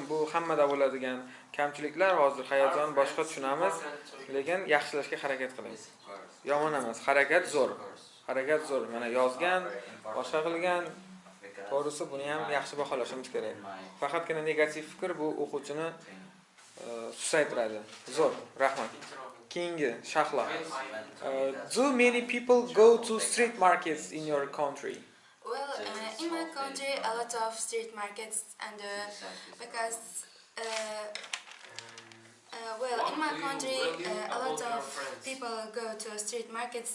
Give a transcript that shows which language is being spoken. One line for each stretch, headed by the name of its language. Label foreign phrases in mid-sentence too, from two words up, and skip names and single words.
Uzbek: Bu hammada bo'ladigan kamchiliklar, hozir hayajon boshqa tushunamiz, lekin yaxshilashga harakat qiling. Yomon emas, harakat zo'r. Harakat zo'r. Mana yozgan, boshqa qilgan. To'g'risi buni ham yaxshi baholashimiz kerak. Faqatgina negativ fikr bu o'quvchini susaytiradi. Zo'r. Rahmat. Keyingi Shahlo.
English: Do many people go to street markets in your country? Well, in my country, a lot of street markets, and because in my country, a lot of people go to street markets.